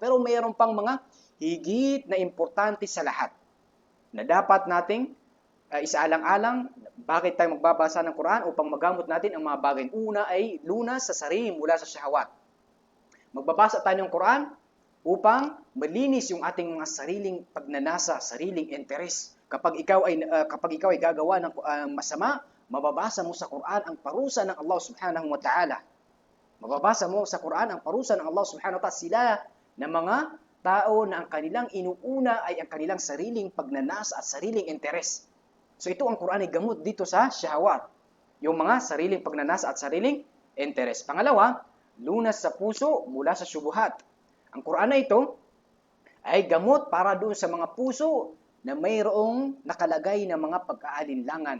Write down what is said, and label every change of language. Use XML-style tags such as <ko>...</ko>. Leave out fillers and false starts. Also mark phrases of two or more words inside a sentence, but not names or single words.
<tl>Pero mayroon pang mga higit na importante sa lahat na dapat nating isaalang-alang bakit tayo magbabasa ng Quran upang magamot natin ang mga bagay. Una ay lunas sa sarili mula sa syahawat. Magbabasa tayo ng Quran upang malinis yung ating mga sariling pagnanasa, sariling interes. Kapag ikaw ay gagawa ng masama, mababasa mo sa Quran ang parusa ng Allah</tl> <ar>سبحانه وتعالى.</ar> <tl>Mababasa mo sa Quran ang parusa ng Allah</tl> <ar>سبحانه وتعالى.</ar> <tl>Sila na mga tao na ang kanilang inuuna ay ang kanilang sariling pagnanasa at sariling interes. So ito ang Quran ay gamot dito sa syahwat. yung mga sariling pagnanasa at sariling interes. Pangalawa, lunas sa puso mula sa syubuhat. Ang Quran na ito ay gamot para doon sa mga puso na mayroong nakalagay na mga pagkaalinlangan.</tl>